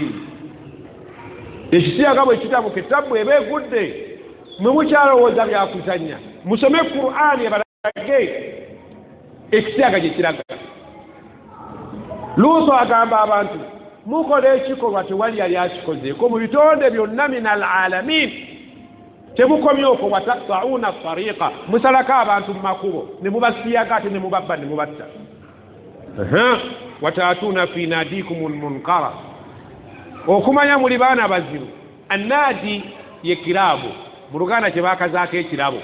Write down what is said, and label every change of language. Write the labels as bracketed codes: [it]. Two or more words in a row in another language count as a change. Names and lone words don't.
[lg] Ekisiyaga bwe kitabuka ettabbu eba egudde mwe mukyalowooza byakuzanya musome Qur'ani ebalage ekisiyaga gye kiraga. Luutu agamba abantu mukola ekikolwa tewali yali akikozeeko mu bitonde byonna [ar] من العالمين. [lg] Temukomye okwo [ar] وتقطعون الطريق [lg] musalako abantu mu makubo ne mubasiyaga ate ne mubabba ne mubatta. [ar] وتأتون في ناديكم المنكر [lg] okumanya muli baana bazibu. Annaadi ye kirabo mu Luganda kye baakazaako ekirabo.